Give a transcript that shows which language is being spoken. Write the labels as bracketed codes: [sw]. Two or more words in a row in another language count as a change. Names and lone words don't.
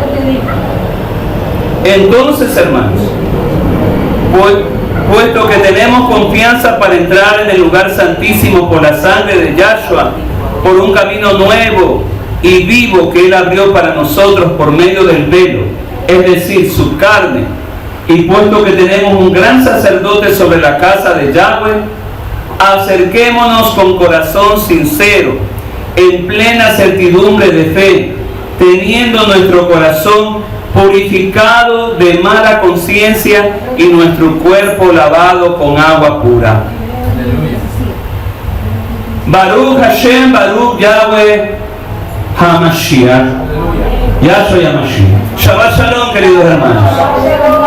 [es] Entonces, hermanos, puesto que tenemos confianza para entrar en el lugar santísimo por la sangre de Yahshua, por un camino nuevo y vivo que Él abrió para nosotros por medio del velo, es decir, su carne, y puesto que tenemos un gran sacerdote sobre la casa de Yahweh, acerquémonos con corazón sincero, en plena certidumbre de fe, teniendo nuestro corazón purificado de mala conciencia y nuestro cuerpo lavado con agua pura. [he] ברוך השם, ברוך יהוה המשיח. יהושע המשיח. שבת שלום, [es] queridos hermanos.